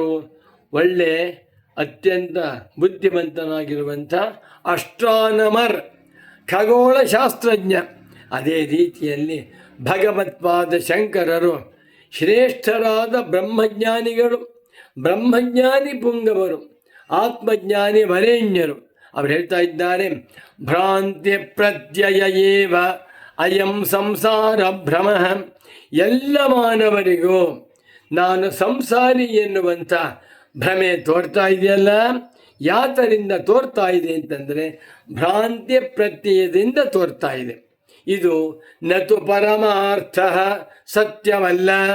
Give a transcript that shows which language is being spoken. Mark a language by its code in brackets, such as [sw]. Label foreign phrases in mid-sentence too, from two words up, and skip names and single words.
[kn] ಒಳ್ಳೆ ಅತ್ಯಂತ ಬುದ್ಧಿವಂತನಾಗಿರುವಂಥ ಅಸ್ಟ್ರಾನಮರ್, ಖಗೋಳಶಾಸ್ತ್ರಜ್ಞ. ಅದೇ ರೀತಿಯಲ್ಲಿ ಭಗವತ್ಪಾದ ಶಂಕರರು ಶ್ರೇಷ್ಠರಾದ ಬ್ರಹ್ಮಜ್ಞಾನಿಗಳು, ಬ್ರಹ್ಮಜ್ಞಾನಿ ಪುಂಗವರು, ಆತ್ಮಜ್ಞಾನಿ ವರೇಣ್ಯರು. ಅವರು ಹೇಳ್ತಾ ಇದ್ದಾರೆ, [sa] ಭ್ರಾಂತಿ ಪ್ರತ್ಯಯ ಏವ ಅಯಂ ಸಂಸಾರ ಭ್ರಮ. [kn] ಎಲ್ಲ ಮಾನವರಿಗೂ ನಾನು ಸಂಸಾರಿ ಎನ್ನುವಂಥ ಭ್ರಮೆ ತೋರ್ತಾ ಇದೆಯಲ್ಲ. ಯಾತರಿಂದ ತೋರ್ತಾ ಇದೆ ಅಂತಂದರೆ ಭ್ರಾಂತಿ ಪ್ರತ್ಯಯದಿಂದ ತೋರ್ತಾ ಇದೆ. ಇದು [sa] ನತು ಪರಮಾರ್ಥ, [kn] ಸತ್ಯವಲ್ಲ.